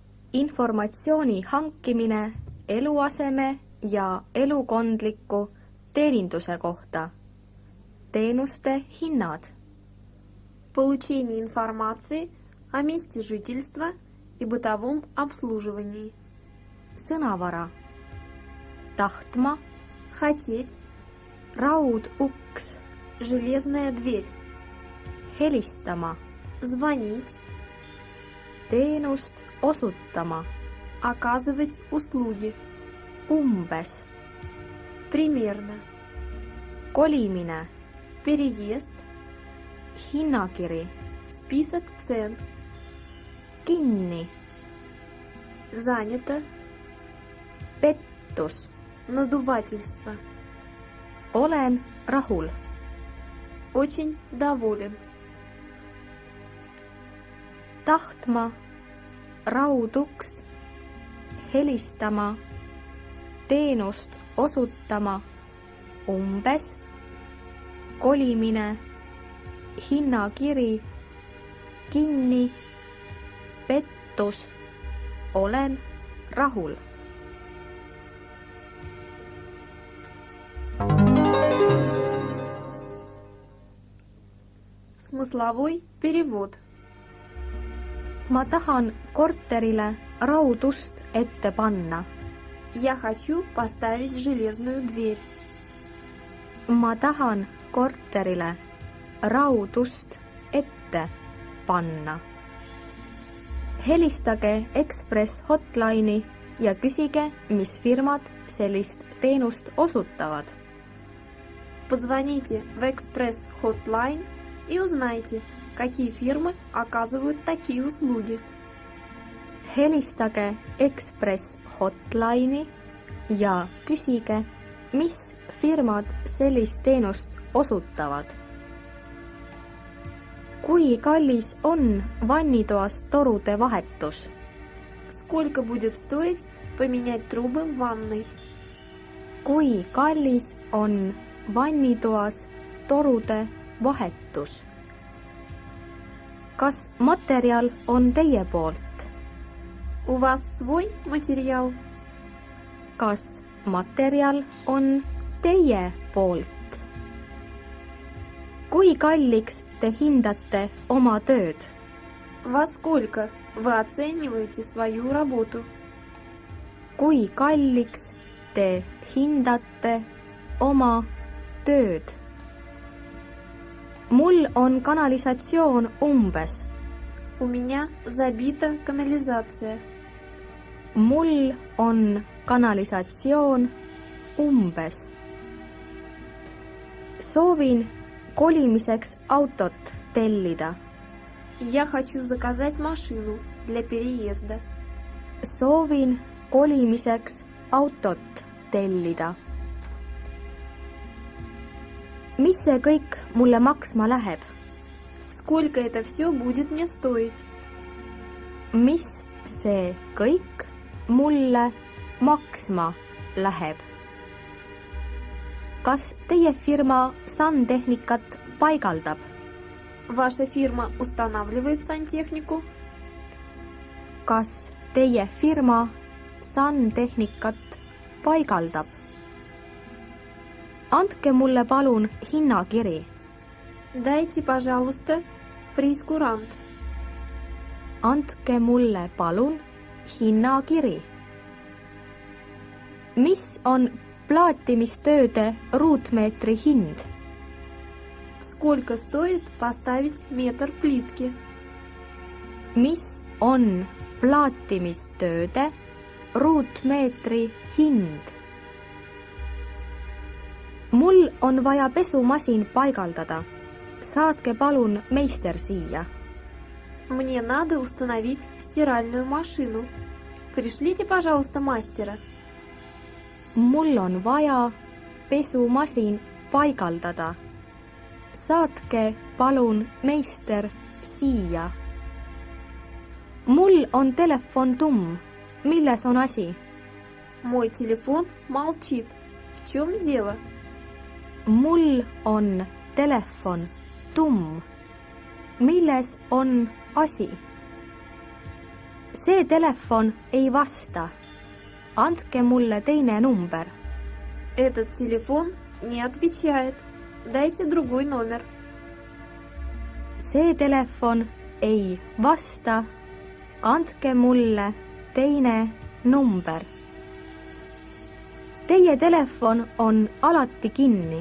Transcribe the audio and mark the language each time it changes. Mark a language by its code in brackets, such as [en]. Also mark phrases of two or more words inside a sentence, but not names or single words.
[et] informatsiooni hankimine eluaseme ja elukondliku teeninduse kohta. Teenuste hinnad. [ru] Получение информации о месте жительства и бытовом обслуживании. [et] Sõnavara. Tahtma, [ru] Хотеть. [et] rauduks, [ru] Железная дверь. [et] helistama, [ru] Звонить. [et] teenust osutama, [ru] Оказывать услуги. [et] umbes, [ru] Примерно. [et] kolimine, [ru] Переезд. [et] hinnakiri, [ru] Список цен. [et] kinni, [ru] Занято. [et] pettus, [ru] Надувательство. [et] olen rahul, [ru] Очень доволен. [et] tahtma, rauduks, helistama, teenust osutama, umbes, kolimine, hinnakiri, kinni, pettus, olen rahul. [ru] Смысловой перевод. [et] Ma tahan korterile raudust ette panna. [ru] Я хочу поставить железную дверь. [et] Ma tahan korterile raudust ette panna. Helistage Ekspress Hotline'i ja küsige, mis firmad sellist teenust osutavad. [ru] Позвоните в Экспресс Hotline и узнайте, какие фирмы оказывают такие услуги. [et] Helistage Ekspress Hotline'i ja küsige, mis firmad sellist teenust osutavad. Kui kallis on vannitoas torude vahetus? [ru] Сколько будет стоить поменять трубы в ванной? [et] Kui kallis on vannitoas torude vahetus? Kas materjal on teie poolt? [ru] У вас свой материал? [et] Kas materjal on teie poolt? Kui kalliks te hindate oma tööd? [ru] Во сколько вы оцениваете свою работу? [et] Kui kalliks te hindate oma tööd? Mul on kanalisatsioon umbes. [ru] У меня забита канализация. [et] Mul on kanalisatsioon umbes. Soovin kolimiseks autot tellida. [ru] Я хочу заказать машину для переезда. [et] Soovin kolimiseks autot tellida. Mis see kõik mulle maksma läheb? [ru] Сколько это все будет мне стоить? [et] Mis see kõik mulle maksma läheb? Kas teie firma santehnikat paigaldab? [ru] Ваша фирма устанавливает сантехнику? [et] Kas teie firma santehnikat paigaldab? Andke mulle palun hinnakiri. [ru] Дайте, пожалуйста, прейскурант. [et] Andke mulle palun hinnakiri. Mis on plaatimistööde ruutmeetri hind? [ru] Сколько стоит поставить метр плитки? [et] Mis on plaatimistööde ruutmeetri hind? Mul on vaja pesumasin paigaldada. Saatke palun meister siia. [ru] Мне надо установить стиральную машину. Пришлите, пожалуйста, мастера. [et] Mul on vaja pesumasin paigaldada. Saatke palun meister siia. Mul on telefon tumm. Milles on asi? [ru] Мой телефон молчит. В чем дело? [et] Mul on telefon tumm. Milles on asi? See telefon ei vasta. Andke mulle teine number. [ru] Этот телефон не отвечает. Дайте другой номер. [et] See telefon ei vasta. Andke mulle teine number. Teie telefon on alati kinni.